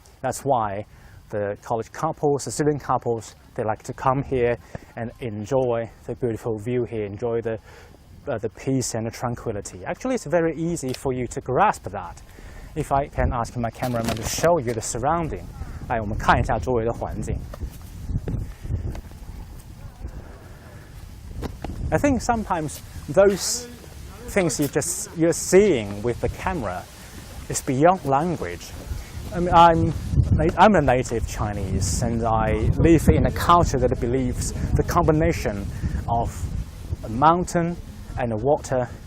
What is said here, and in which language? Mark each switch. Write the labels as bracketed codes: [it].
[en] That's why the college couples, the student couples, they like to come here and enjoy the beautiful view here, enjoy the peace and the tranquility. Actually, it's very easy for you to grasp that. If I can ask my cameraman to show you the surrounding. [zh] 来，我们看一下周围的环境。 [en] I think sometimes those things you're seeing with the camera is beyond language. I mean, I'm a native Chinese, and I live in a culture that believes the combination of a mountain and a water